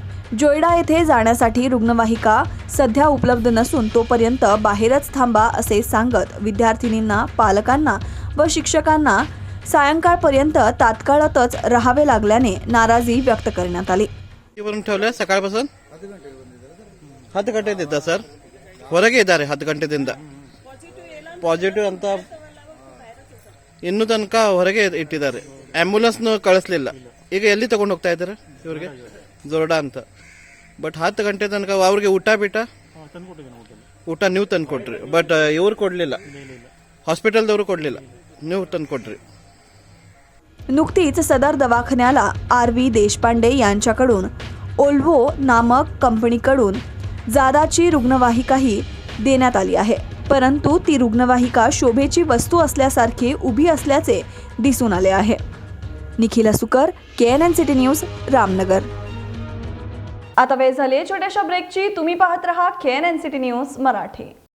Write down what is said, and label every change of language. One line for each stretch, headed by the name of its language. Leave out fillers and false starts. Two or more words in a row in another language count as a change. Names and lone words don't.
Marathi: जोयडा येथे जाण्यासाठी रुग्णवाहिका सध्या उपलब्ध नसून तोपर्यंत बाहेरच थांबा असे सांगत विद्यार्थिनींना, पालकांना व शिक्षकांना सायंकाळपर्यंत तात्काळातच राहावे लागल्याने नाराजी व्यक्त करण्यात आली. ठेवलं सकाळपासून
Kannada: 10 ಗಂಟೆದಿಂದ ಸರ್ ಹೊರಗೆ ಇದ್ದಾರೆ. 10 ಗಂಟೆದಿಂದ ಪಾಸಿಟಿವ್ ಅಂತ ಇನ್ನೂ ತನಕ ಹೊರಗೆ ಇಟ್ಟಿದ್ದಾರೆ. ಆಂಬ್ಯುಲೆನ್ಸ್ನು ಕಳಿಸ್ಲಿಲ್ಲ. ಈಗ ಎಲ್ಲಿ ತಗೊಂಡು ಹೋಗ್ತಾ ಇದ್ದಾರೆ ಇವ್ರಿಗೆ? ಜೋರ್ಡಾ ಅಂತ. ಬಟ್ 10 ಗಂಟೆ ತನಕ ಅವ್ರಿಗೆ ಊಟ ನೀವು ತಂದು ಕೊಟ್ರಿ, ಬಟ್ ಇವ್ರು ಕೊಡಲಿಲ್ಲ, हॉस्पिटलदವರು ಕೊಡಲಿಲ್ಲ, ನೀವು ತಂದು ಕೊಟ್ರಿ.
Marathi: नुकतीच सदर दवाखान्याला RV देशपांडे यांच्याकडून ओल्वो नामक कंपनीकडून जादाची रुग्णवाहिकाही देण्यात आली आहे, परंतु ती रुग्णवाहिका शोभेची वस्तू असल्यासारखी उभी असल्याचे दिसून आले आहे. निखिल सुकर, KNN सिटी न्यूज, रामनगर. आता वेळ झाली छोट्याशा ब्रेकची. तुम्ही पाहत रहा KNN सिटी न्यूज मराठी.